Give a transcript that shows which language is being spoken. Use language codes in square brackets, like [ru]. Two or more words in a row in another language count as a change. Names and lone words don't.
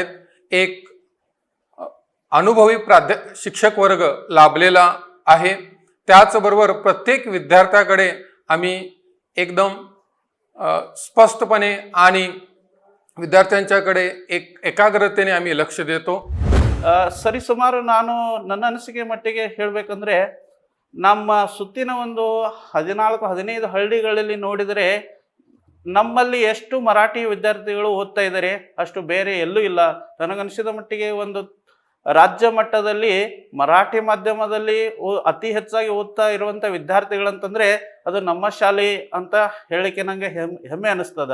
[mr] एक अनुभवी शिक्षक वर्ग लाभलेला आहे. त्याचबरोबर प्रत्येक विद्यार्थ्याकडे आम्ही एकदम स्पष्टपणे आणि विद्यार्थ्यांच्याकडे एकाग्रतेने आम्ही लक्ष्य देतो. [kn] ಸರಿಸುಮಾರು ನಾನು ನನ್ನ ಅನಿಸಿಕೆ ಮಟ್ಟಿಗೆ ಹೇಳಬೇಕಂದ್ರೆ ನಮ್ಮ ಸುತ್ತಿನ ಒಂದು 14-15 ಹಳ್ಳಿಗಳಲ್ಲಿ ನೋಡಿದರೆ ನಮ್ಮಲ್ಲಿ ಎಷ್ಟು ಮರಾಠಿ ವಿದ್ಯಾರ್ಥಿಗಳು ಓದ್ತಾ ಇದ್ದಾರೆ ಅಷ್ಟು ಬೇರೆ ಎಲ್ಲೂ ಇಲ್ಲ. ನನಗನ್ಸಿದ ಮಟ್ಟಿಗೆ ಒಂದು ರಾಜ್ಯ ಮಟ್ಟದಲ್ಲಿ ಮರಾಠಿ ಮಾಧ್ಯಮದಲ್ಲಿ ಅತಿ ಹೆಚ್ಚಾಗಿ ಓದ್ತಾ ಇರುವಂಥ ವಿದ್ಯಾರ್ಥಿಗಳಂತಂದರೆ ಅದು ನಮ್ಮ ಶಾಲೆ ಅಂತ ಹೇಳಲಿಕ್ಕೆ ನನಗೆ ಹೆಮ್ಮೆ ಅನ್ನಿಸ್ತದ.